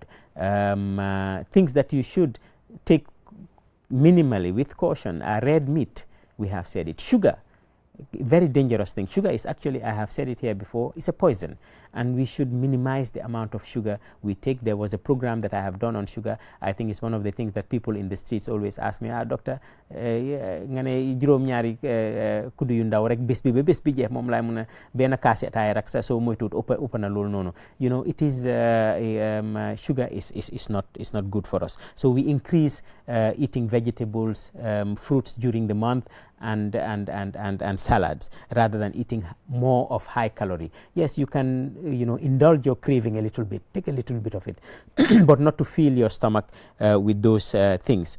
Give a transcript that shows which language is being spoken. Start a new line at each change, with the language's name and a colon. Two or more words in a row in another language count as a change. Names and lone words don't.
English: Things that you should take minimally with caution are red meat. We have said it. Sugar, very dangerous thing. Sugar is actually, I have said it here before, it's a poison, and we should minimize the amount of sugar we take. There was a program that I have done on sugar. I think it's one of the things that people in the streets always ask me, doctor,
Wolof: nga ne juróom ñaari kuddu yu ndaw rek bés bi ba bés bi jeex moom laay mun a benn kaasi ataaya rek sa soo moytuwut ëpp na loolu noonu.
English: It is sugar is not good for us. So we increase eating vegetables, fruits during the month, and salads, rather than eating more of high calorie. Yes, you can indulge your craving a little bit, take a little bit of it, but not to fill your stomach with those things.